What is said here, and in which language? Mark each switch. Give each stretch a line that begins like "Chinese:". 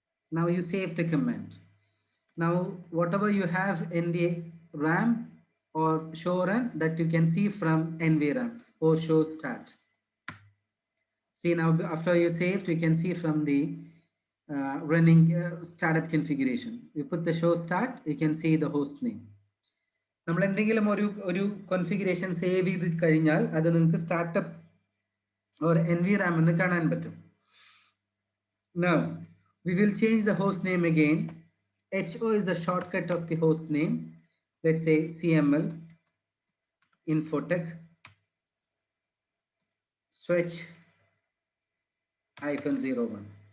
English: Now you save the command. Now whatever you have in the RAM or show run, that you can see from NVRAM or show start. See, now after you saved, you can see from the running startup configuration. You put the show start, you can see the host name.
Malayalam: നമ്മൾ എന്തെങ്കിലും ഒരു configuration save ചെയ്ത് കഴിഞ്ഞാൽ അത് നിങ്ങൾക്ക് startup
English: or environment
Malayalam: എന്ന് കാണാൻ പറ്റും.
English: Now we will change the host name again. HO is the shortcut of the host name. Let's say CML Infotech switch -01.